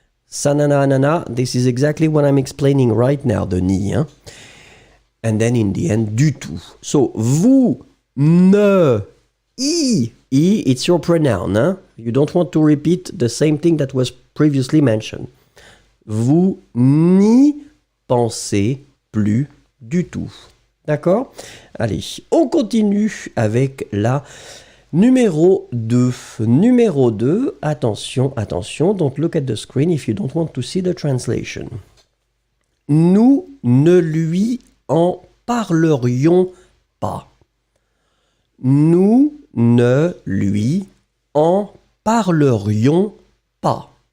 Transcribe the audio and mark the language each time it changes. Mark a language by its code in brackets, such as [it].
[en] Sanana anana, this is exactly what I'm explaining right now, the ni. Hein? And then in the end, [fr] du tout. [en] So, vous ne, I, it's your pronoun. Hein? You don't want to repeat the same thing that was previously mentioned. [fr] Vous n'y pensez plus du tout. D'accord? Allez, on continue avec la numéro 2. Numéro 2, attention, attention, [en] don't look at the screen if you don't want to see the translation. [fr] Nous ne lui en parlerions pas. Nous ne lui en parlerions pas.